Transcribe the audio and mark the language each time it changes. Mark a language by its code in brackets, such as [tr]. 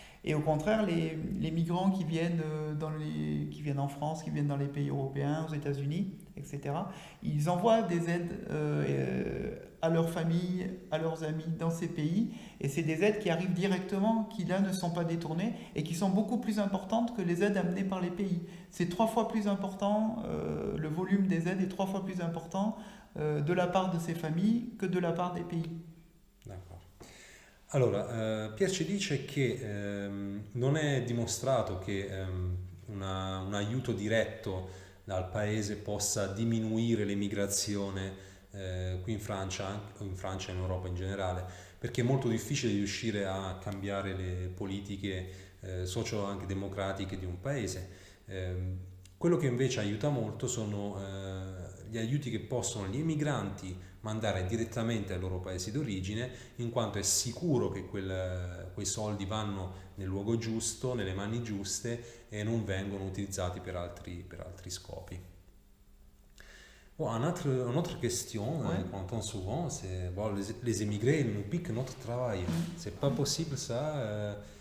[fr] Et au contraire, les migrants qui viennent en France, qui viennent dans les pays européens, aux États-Unis, etc., ils envoient des aides à leurs familles, à leurs amis dans ces pays. Et c'est des aides qui arrivent directement, qui là ne sont pas détournées et qui sont beaucoup plus importantes que les aides amenées par les pays. C'est 3 fois plus important, le volume des aides est 3 fois plus important de la part de ces familles que de la part des pays. D'accord. [it] Allora, Pier ci dice che non è dimostrato che un aiuto diretto dal paese possa diminuire l'emigrazione qui in Francia o in Europa in generale, perché è molto difficile riuscire a cambiare le politiche socio anche democratiche di un paese. Quello che invece aiuta molto sono gli aiuti che possono gli emigranti mandare direttamente ai loro paesi d'origine, in quanto è sicuro che quei soldi vanno nel luogo giusto, nelle mani giuste e non vengono utilizzati per altri scopi. [fr] Bon, une autre question qu'on entend souvent, c'est bon, les émigrés nous piquent notre travail. C'est pas possible ça.